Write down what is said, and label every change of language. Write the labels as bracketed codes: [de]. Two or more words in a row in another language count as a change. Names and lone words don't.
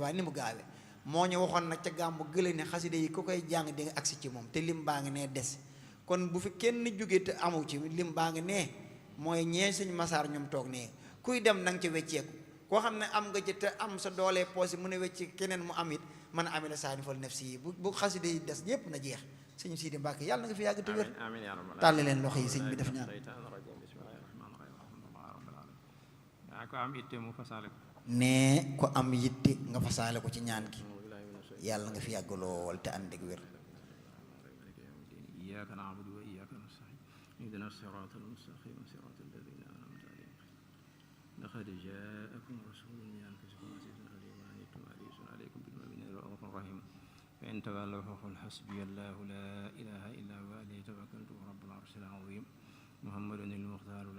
[wo] Tuubaa ni mu gaawe moo ñu waxoon nag ca gàmbu gële ne xasida yi ku koy jàng di nga agsi ci moom te lim baa ngi nee des kon bu fi kenn jógee te amu ci lim baa ngi nee mooy ñee sëñ Masaar ñoom toog nee kuy dem na nga ca wecceeku koo xam ne am nga ci te am sa doolee poos yi mu ne wecci keneen mu am it mën a amee la saani fal nafsi yi bu xasida yi des yépp na jeex sëñ Sidi Mbàkke yàlla na nga fi yàgg te wér tàll leen loxo yi sëñ bi def ñaan ko am itte mu fasaale ko ne ko am yitte nga fasaale ko ci ñaan gi yàlla nga fi yàgg lool te ànd ak wér [ar] إياك نعبد وإياك نستعين اهدنا الصراط المستقيم صراط الذين أنعمت عليهم لقد جاءكم رسول من أنفسكم عزيز عليه ما عنتم حريص عليكم بالمؤمنين رؤوف رحيم فإن تولوا فقل حسبي الله لا إله إلا هو عليه توكلت ورب العرش العظيم محمد ال